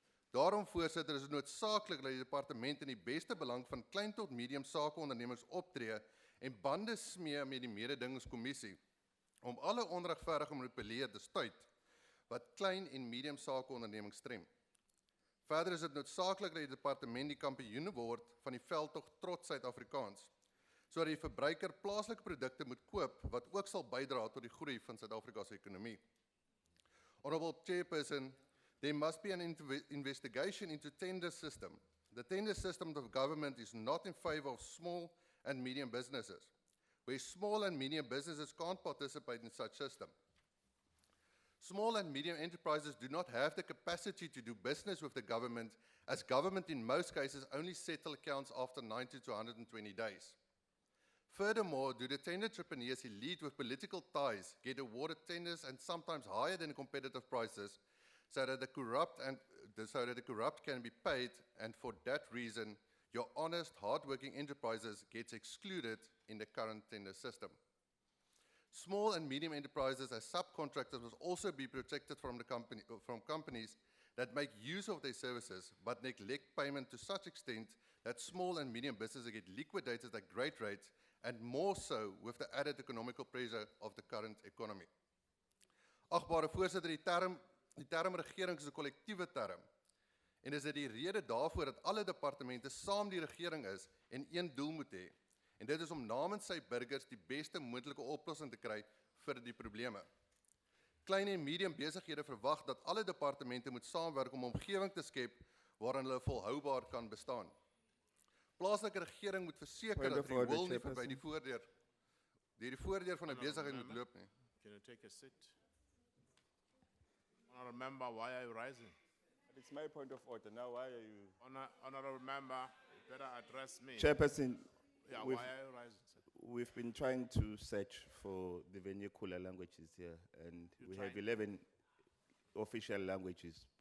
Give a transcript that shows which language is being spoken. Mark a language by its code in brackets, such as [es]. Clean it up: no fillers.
[af] Daarom, voorsitter, is dit noodsaaklik dat die departement in die beste belang van klein tot medium sakeondernemings optree en bande smee met die mededingingskommissie om alle onregverdige manipuleer te stuit wat klein en medium sakeondernemings strem. Verder is dit noodsaaklik dat die departement die kampioen word van die veldtog Trots Suid-Afrikaans, sodat die verbruiker plaaslike produkte moet koop wat ook sal bydra tot die groei van Suid-Afrika se ekonomie. [en] Honorable Chairperson, there must be an investigation into tender system. The tender system of government is not in favor of small and medium businesses, where small and medium businesses can't participate in such system. Small and medium enterprises do not have the capacity to do business with the government, as government in most cases only settle accounts after 90 to 120 days. Furthermore, do the tender entrepreneurs who lead with political ties get awarded tenders and sometimes higher than competitive prices so that the corrupt can be paid, and for that reason, your honest, hard-working enterprises gets excluded in the current tender system. Small and medium enterprises as subcontractors must also be protected from companies that make use of their services but neglect payment to such extent that small and medium businesses get liquidated at great rates, and more so with the added economical pressure of the current economy. [af] Agbare voorsitter, die term regering is 'n kollektiewe term, en is dit die rede daarvoor dat alle departemente saam die regering is en een doel moet hê. En dit is om namens sy burgers die beste moontlike oplossing te kry vir die probleme. Klein en medium besighede verwag dat alle departemente moet saamwerk om 'n omgewing te skep waarin hulle volhoubaar kan bestaan. Plaaslike regering moet verseker dat die wil nie verby die voordeur van 'n besigheid moet loop nie. [en] Can you take a seat? Honourable member, why are you rising? It's my point of order. Now, why are you... Honourable member, you better address me. Chairperson, Yeah, why are you rising, sir? we've been trying to search for the vernacular languages here, and we have 11 official languages.